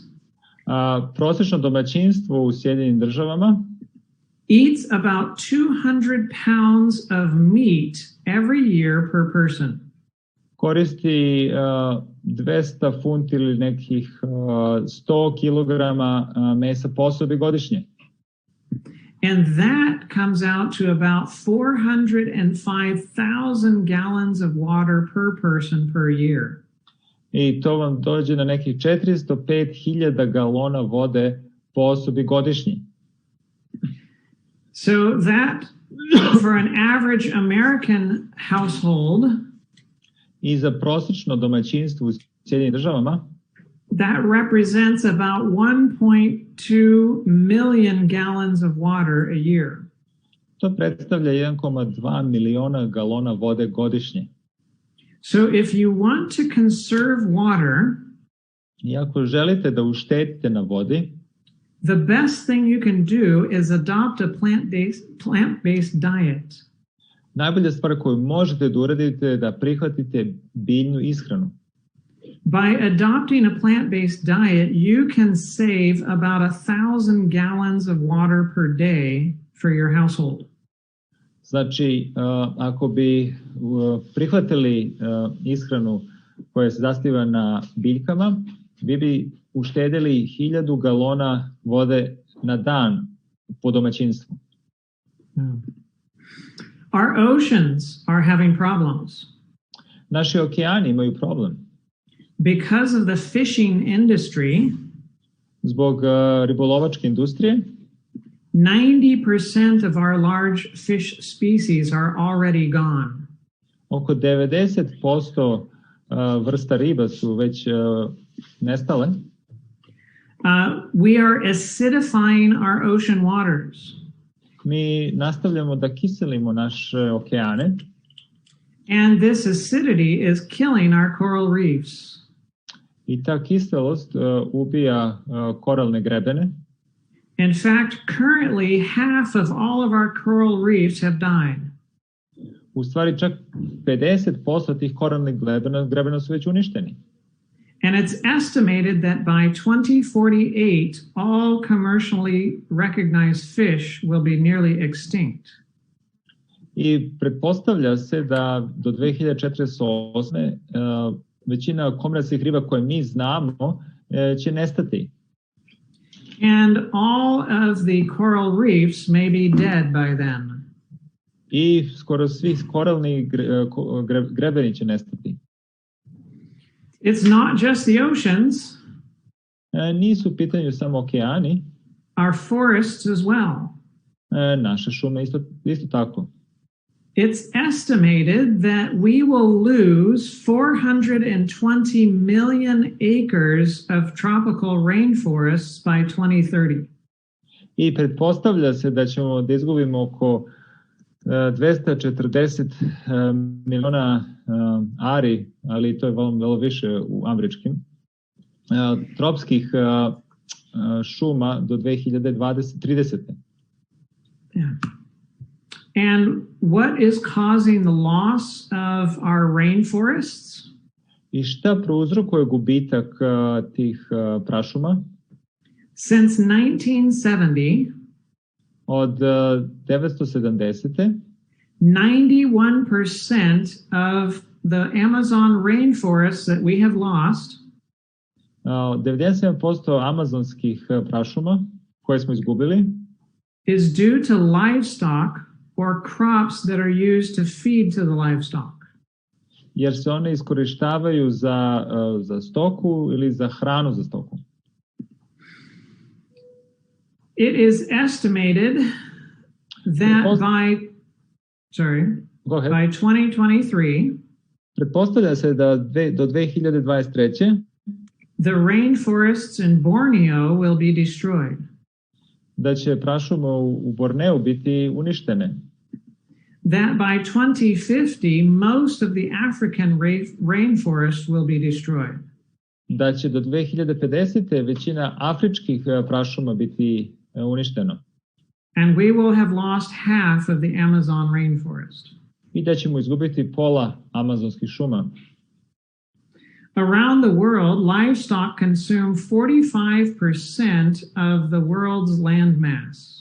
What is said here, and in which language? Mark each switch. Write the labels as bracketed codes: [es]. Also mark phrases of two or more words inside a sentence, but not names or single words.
[sr] Prosečno domaćinstvo u Sjedinjenim državama [en] eats about 200 pounds of meat every year per person. [sr] koristi 200 funti ili nekih 100 kilograma mesa po osobi godišnje. [en] And that comes out to about 405,000 gallons of water per person per year. [sr] I to vam dođe na nekih 405.000 galona vode po osobi godišnje. [en] So that, for an average American household, [sr] I za prosečno domaćinstvo u Sjedinjenim državama [en] that represents about 1.2 million gallons of water a year. [sr] to predstavlja 1,2 miliona galona vode godišnje. [en] So if you want to conserve water, [sr] I ako želite da uštedite na vodi, [en] the best thing you can do is adopt a plant-based diet. [sr] najbolja stvar koju možete da uradite je da prihvatite biljnu ishranu. [en] By adopting a plant-based diet, you can save about 1,000 gallons of water per day for your household. [sr] Znači, ako bi prihvatili ishranu koja se zasniva na biljkama, vi bi uštedili 1000 galona vode na dan po domaćinstvu. [en] Our oceans are having problems. [sr] Naši okeani imaju problem. [en] Because of the fishing industry, [sr] Zbog ribolovačke industrije, [en] 90% of our large fish species are already gone. [sr] oko 90% vrsta riba su već nestale. [en] We are acidifying our ocean waters. [sr] Mi nastavljamo da kiselimo naše okeane [en] And this acidity is killing our coral reefs. [sr] i ta kiselost ubija koralne grebene. [en] In fact, currently half of all of our coral reefs have died. [sr] u stvari čak 50% tih koralnih grebena su već uništeni. [en] And it's estimated that by 2048, all commercially recognized fish will be nearly extinct. [sr] I pretpostavlja se da do 2048. Većina komercijalnih riba koje mi znamo će nestati. [en] And all of the coral reefs may be dead by then. [sr] I skoro svi koralni grebeni će nestati. [en] It's not just the oceans. [sr] Nisu u pitanju samo okeani. [en] Our forests as well. [sr] Naše šume isto tako. [en] It's estimated that we will lose 420 million acres of tropical rainforests by 2030. [sr] I pretpostavlja se da ćemo da izgubimo oko 240 miliona ari, ali to je vrlo više u američkim, tropskih šuma do 2030. [en] Yeah. And what is causing the loss of our rainforests? [sr] I šta prouzrokuje gubitak tih prašuma? [en] Since 1970, [sr] od 970. [en] 91% of the Amazon rainforests that we have lost [sr] 97% amazonskih prašuma koje smo izgubili [en] is due to livestock or crops that are used to feed to the livestock. [sr] Jer se one iskorištavaju za stoku ili za hranu za stoku. [en] It is estimated that by 2023, [sr] pretpostavlja se da do 2023. [en] the rainforests in Borneo will be destroyed. [sr] Da će prašume u Borneu biti uništene. [en] That by 2050, most of the African rainforests will be destroyed. [sr] Da će do 2050. većina afričkih prašuma biti uništeno. [en] And we will have lost half of the Amazon rainforest. [sr] I da ćemo izgubiti pola amazonskih šuma. [en] Around the world, livestock consume 45% of the world's land mass.